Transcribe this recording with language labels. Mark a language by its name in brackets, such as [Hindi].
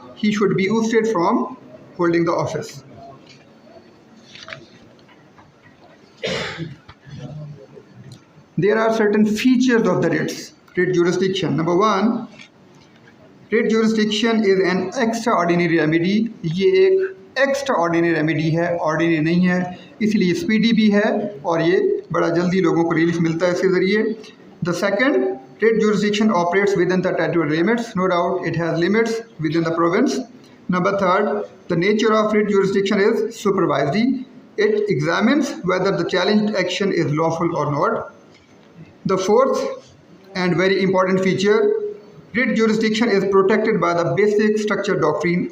[English] he should be ousted from holding the office. There are certain features of the writ jurisdiction. Number one, writ jurisdiction is an extraordinary remedy. [Hindi] ये एक extraordinary remedy है, ordinary नहीं है, इसलिए speedy भी है और ये बड़ा जल्दी लोगों को रिलीफ मिलता है इसके ज़रिए. [English] The second, writ jurisdiction operates within the territorial limits. No doubt it has limits within the province. Number third, the nature of writ jurisdiction is supervisory. It examines whether the challenged action is lawful or not. The fourth and very important feature, writ jurisdiction is protected by the basic structure doctrine.